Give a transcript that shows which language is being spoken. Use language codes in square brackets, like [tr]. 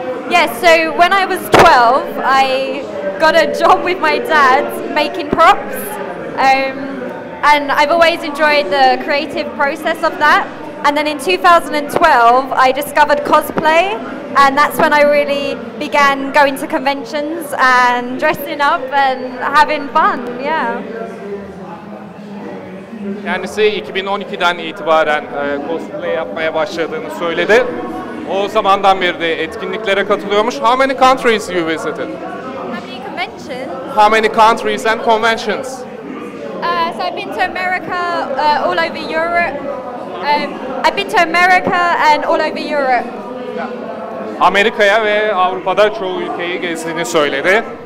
[en] Yes, so when I was 12, I got a job with my dad making props, and I've always enjoyed the creative process of that. And then in 2012, I discovered cosplay, and that's when I really began going to conventions and dressing up and having fun, yeah. [tr] Kendisi 2012'den itibaren cosplay yapmaya başladığını söyledi. O zamandan beri de etkinliklere katılıyormuş. [en] How many countries you visited? How many conventions? How many countries and conventions? So I've been to America, all over Europe. I've been to America and all over Europe. [tr] Amerika'ya ve Avrupa'da çoğu ülkeyi gezdiğini söyledi.